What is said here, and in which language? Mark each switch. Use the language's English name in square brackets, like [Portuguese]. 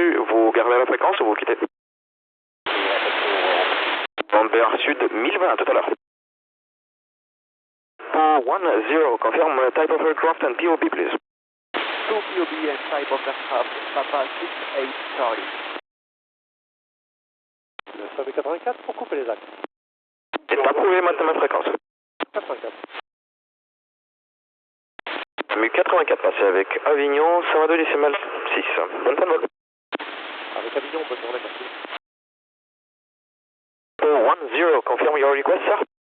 [French] Vous gardez la fréquence ou vous quittez? Lambert Sud 1020 tout à l'heure. [English] Oh, 10, confirm type of aircraft and POB please. 2 POB and type of aircraft, Papa 68 Charlie. [French] Le SAB 84 pour couper les axes. C'est approuvé maintenant la fréquence. 84. MU 84 passé avec Avignon, 122 décimal 6. Bonne fin de vol. Avec Avignon, bonne journée, merci. [English] Oh, 10, confirm your request, sir.